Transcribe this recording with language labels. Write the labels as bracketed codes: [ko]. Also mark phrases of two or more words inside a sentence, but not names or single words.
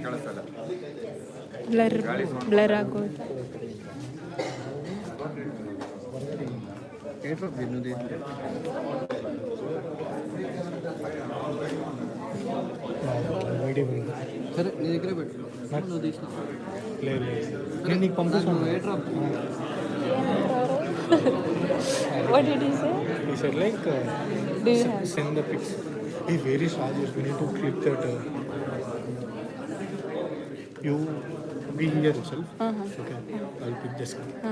[kn] ಕಳಿಸಲ್ಲ, ಬ್ಲರ್ ಆಗೋದು. [te] ఏ డ్రాప్ తిన్నది సరే నీ దగ్గరే పెట్టు నువ్వు తీసినావు నేను నీకు పంపిస్తాను. ఏ డ్రాప్ [en] What did he say? He said like Do you have? send the pics. Hey, where is Rajesh? We need to click that. You be here yourself. Okay, I'll pick this.